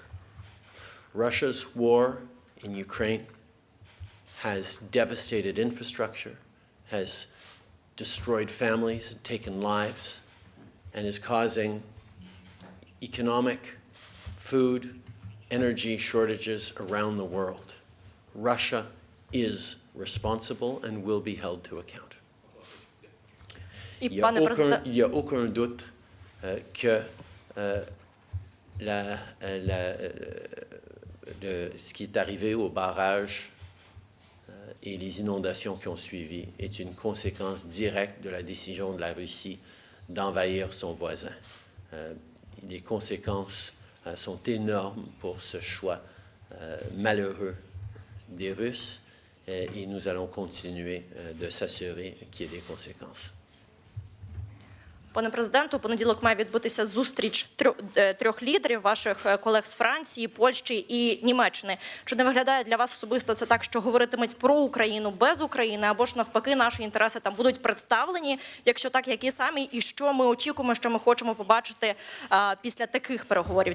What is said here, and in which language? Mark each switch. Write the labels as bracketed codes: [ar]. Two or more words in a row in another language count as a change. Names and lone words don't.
[en] Russia's war in Ukraine has devastated infrastructure, has destroyed families and taken lives, and is causing economic, food, energy shortages around the world. Russia is responsible and will be held to account. [fr] Il n'y a aucun doute que ce qui est arrivé au barrage et les inondations qui ont suivi est une conséquence directe de la décision de la Russie d'envahir son voisin. Les conséquences sont énormes pour ce choix malheureux des Russes et nous allons continuer de s'assurer qu'il y ait des conséquences. [uk] Пане президенту, у понеділок має відбутися зустріч трьох лідерів, ваших колег з Франції, Польщі і Німеччини. Чи не виглядає для вас особисто це так, що говоритимуть про Україну без України, або ж навпаки наші інтереси там будуть представлені? Якщо так, які самі, і що ми очікуємо, що ми хочемо побачити після таких переговорів?